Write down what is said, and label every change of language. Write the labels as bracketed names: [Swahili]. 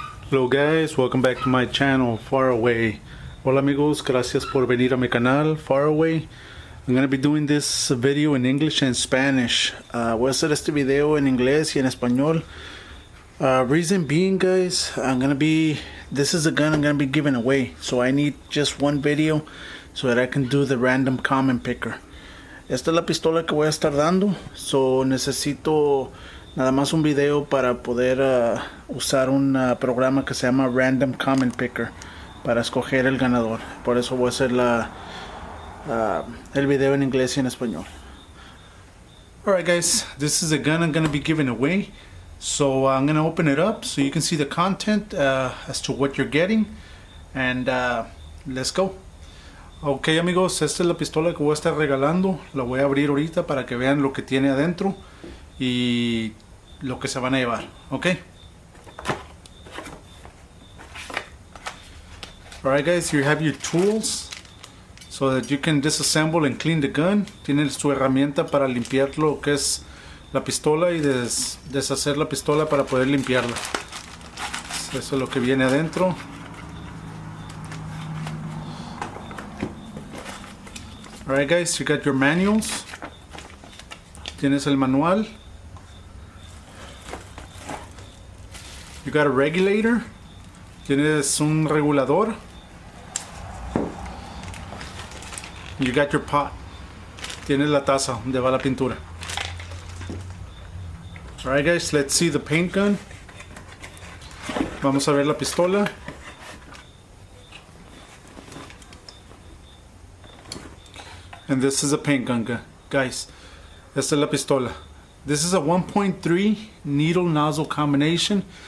[English] Hello guys, welcome back to my channel, [Spanish] Far Away. Hola amigos, gracias por venir a mi canal, Far Away. [English] I'm going to be doing this video in English and Spanish. [Spanish] Voy a hacer este video en inglés y en español. [English] Reason being, guys, this is a gun I'm going to be giving away. So I need just one video so that I can do the random comment picker. [Spanish] Esta es la pistola que voy a estar dando. So necesito nada más un video para poder usar un programa que se llama Random Comment Picker para escoger el ganador. Por eso voy a hacer el video en inglés y en español. [English] Alright guys, this is a gun I'm going to be giving away. So I'm going to open it up so you can see the content as to what you're getting. And let's go. [Spanish] Ok amigos, esta es la pistola que voy a estar regalando. La voy a abrir ahorita para que vean lo que tiene adentro y lo que se van a llevar, ok. [English] Alright guys, you have your tools so that you can disassemble and clean the gun. [Spanish] Tienen su herramienta para limpiar lo que es la pistola y deshacer la pistola para poder limpiarla. Eso es lo que viene adentro. [English] Alright guys, you got your manuals. [Spanish] Tienes el manual. [English] You got a regulator. [Spanish] Tienes un regulador. [English] You got your pot. [Spanish] Tienes la taza donde va la pintura. [English] Alright guys, let's see the paint gun. [Spanish] Vamos a ver la pistola. [English] And this is a paint gun, guys. [Spanish] Esta es la pistola. [English] This is a 1.3 needle nozzle combination.